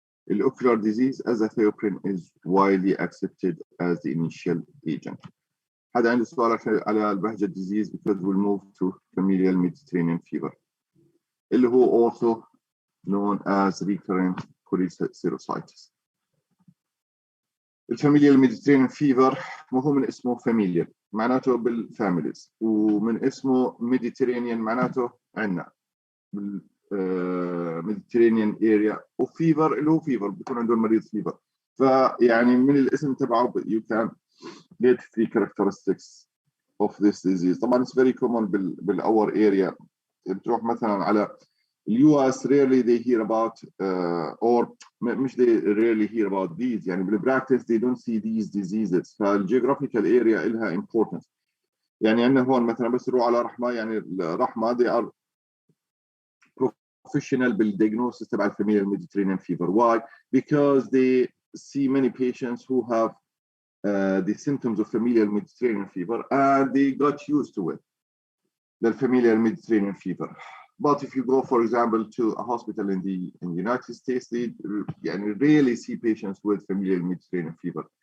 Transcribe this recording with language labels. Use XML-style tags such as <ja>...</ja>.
<en>In ocular disease, azathioprine is widely accepted as the initial agent.</en> <ar>هذا عنده سؤال على البهجة</ar> <en>disease because we'll move to familial Mediterranean fever اللي هو also known as recurrent cholecystitis.</en> <ar>الفاميليال ميديترينيان فيفر هو من اسمه فاميليال معناته بالفاميليز، ومن اسمه ميديترينيان معناته عندنا بالميديترينيان اريا، وفيفر اللي هو فيفر بيكون عنده المريض فيفر. فيعني من الاسم تبعه</ar> <en>you can get 3 characteristics of this disease. طبعا it's very common بالأور area.</en> <ar>بتروح مثلا على</ar> <en>US rarely they hear about or مش they rarely hear about these، يعني بالpractice they don't see these diseases. فالgeographical area</en> <ar>إلها</ar> <en>importance.</en> <ar>يعني عندنا هون مثلا بس نروح على رحمة، يعني رحمة</ar> <en>they are professional</en> <ar>بالdiagnosis تبع familial Mediterranean fever.</ar> <en>Why? Because they see many patients who have the symptoms of familial Mediterranean fever and they got used to it, the familial Mediterranean fever. But if you go, for example, to a hospital in the United States, they rarely see patients with familial Mediterranean fever.</en>